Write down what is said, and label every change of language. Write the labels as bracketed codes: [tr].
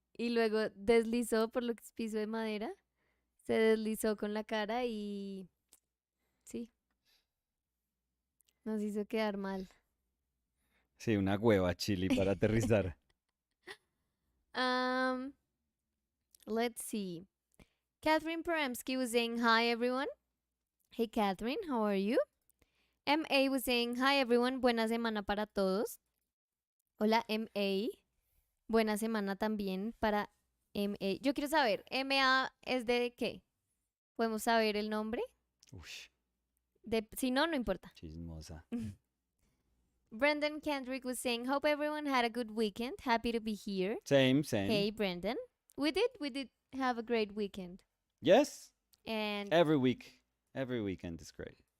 [es] Y luego deslizó por lo que es piso de madera. Se deslizó con la cara y sí, nos hizo quedar mal. Sí, una hueva Chili para aterrizar. [en] Um, let's see. Catherine Peramsky was saying hi everyone. Hey Catherine, how are you? MA was saying hi everyone, [es] buena semana para todos. Hola MA, buena semana también para MA. Yo quiero saber, MA es de qué? ¿Podemos saber el nombre? Ush, Si no, no importa. chismosa. [en] Brendan Kendrick was saying, hope everyone had a good weekend. Happy to be here. Same, same. Hey, Brendan. We did have a great weekend. Yes, And every week. Every weekend is great.